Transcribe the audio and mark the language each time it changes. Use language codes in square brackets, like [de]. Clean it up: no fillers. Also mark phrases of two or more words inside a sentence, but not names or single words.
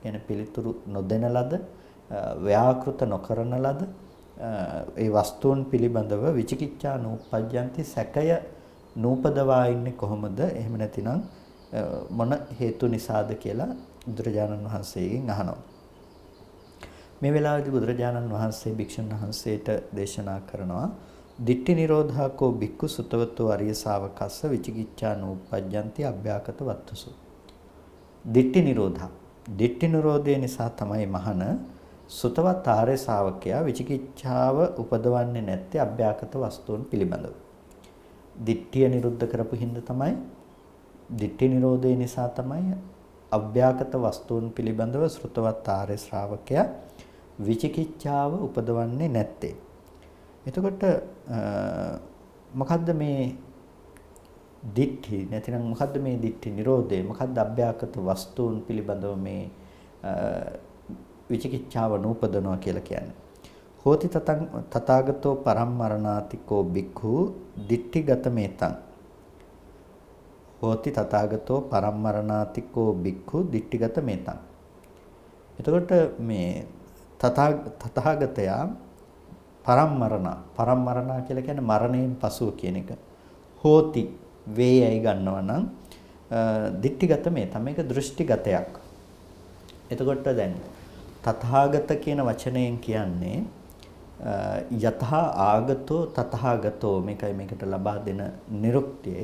[si] කියන්නේ පිළිතුරු නොදෙන ලද, ව්‍යාකෘත නොකරන ලද ඒ වස්තුන් පිළිබඳව [pi] විචිකිච්ඡා නූපජ්ජಂತಿ [si] සැකය නූපදවා ඉන්නේ කොහොමද? එහෙම නැතිනම් මොන හේතු නිසාද කියලා බුදුරජාණන් වහන්සේගෙන් අහනවා. මේ වෙලාවේදී බුදුරජාණන් වහන්සේ භික්ෂුන් වහන්සේට දේශනා කරනවා [pi] දිට්ඨි නිරෝධාකෝ බික්ඛු සුතවතෝ අරිය ශාවකස්ස විචිකිච්ඡා නූපජ්ජಂತಿ අභ්‍යාකත වත්තුසු. දිට්ඨි නිරෝධා, [si] දිට්ඨි නිරෝධය නිසා තමයි මහන සුතවත් ආර්ය ශාවකයා විචිකිච්ඡාව උපදවන්නේ නැත්තේ අභ්‍යාකත වස්තුන් පිළිබඳව. දිට්ඨිය නිරුද්ධ කරපු හින්දා තමයි, දිට්ඨි නිරෝධය නිසා තමයි අභ්‍යාකත වස්තුන් පිළිබඳව ශ්‍රුතවත් ආර්ය ශ්‍රාවකයා විචිකිච්ඡාව උපදවන්නේ නැත්තේ. එතකොට මොකද්ද මේ දිට්ඨි? නැතිනම් මොකද්ද මේ දිට්ඨි නිරෝධය? මොකද්ද අභ්‍යාකත වස්තුන් පිළිබඳව මේ විචිකිච්ඡාව නූපදනවා කියලා කියන්නේ? [pi] හෝති තථාගතෝ පරම්මරණාතිකෝ බික්ඛු දිට්ඨිගත මේතං. හෝති තථාගතෝ පරම්මරණාතිකෝ බික්ඛු දිට්ඨිගත මේතං. [si] එතකොට මේ තථාගතයා පරම්මරණ කියලා කියන්නේ මරණයෙන් පසුව කියන එක. හෝති වේයයි ගන්නවා නම් [pi] දිට්ඨිගත මේතං, [si] මේක දෘෂ්ටිගතයක්. එතකොට දැන් තථාගත කියන වචනයෙන් කියන්නේ [pi] යතහා ආගතෝ තථාගතෝ, [si] මේකයි මේකට ලබා දෙන නිරුක්තිය.